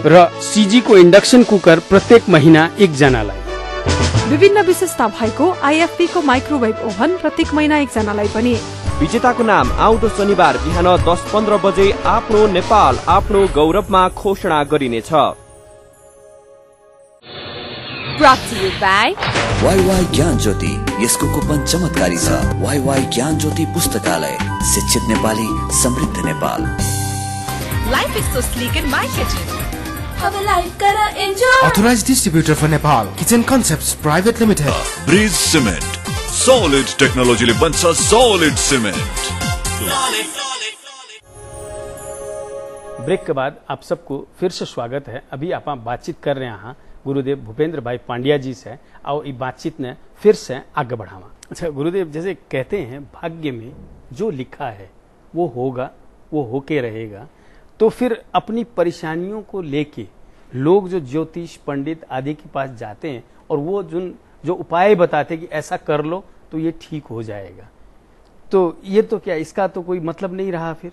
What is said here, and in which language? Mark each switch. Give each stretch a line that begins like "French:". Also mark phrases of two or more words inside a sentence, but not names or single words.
Nepali: र सीजी को
English: induction cooker
Nepali: प्रत्येक महीना 1 जनालाई। विभिन्न विशेषता भएको आईएफबी को
English: microwave oven
Nepali: प्रत्येक महिना 1 जनालाई पनि। विजेताको नाम आउँदो शनिबार बिहान 10:15 बजे आफ्नो नेपाल आफ्नो गौरवमा घोषणा गरिनेछ।
English: Brought to you by
Nepali: वाईवाई ज्ञान ज्योति, यसको कुपन चमत्कारी छ। वाईवाई ज्ञान ज्योति पुस्तकालय, शिक्षित नेपाली, समृद्ध नेपाल।
English: Life is so sleek in my kitchen.
Hindi: अब लाइफ कर एन्जॉय।
English: Authorized distributor for Nepal, Kitchen Concepts Private Limited.
Nepali: ब्रिज सिमेन्ट,
English: solid technologyले
Nepali: बन्छ
English: solid cement.
Hindi: ब्रेक के बाद आप सबको फिर से स्वागत है। अभी आप बातचीत कर रहे हैं गुरुदेव भूपेंद्र भाई पांड्या जी से, और ये बातचीत ने फिर से आगे बढ़ावा। अच्छा गुरुदेव, जैसे कहते हैं भाग्य में जो लिखा है वो होगा, वो होके रहेगा, तो फिर अपनी परेशानियों को लेके लोग जो ज्योतिष पंडित आदि के पास जाते हैं और वो जो उपाय बताते हैं कि ऐसा कर लो तो ये ठीक हो जाएगा, तो ये तो क्या इसका तो कोई मतलब नहीं रहा फिर?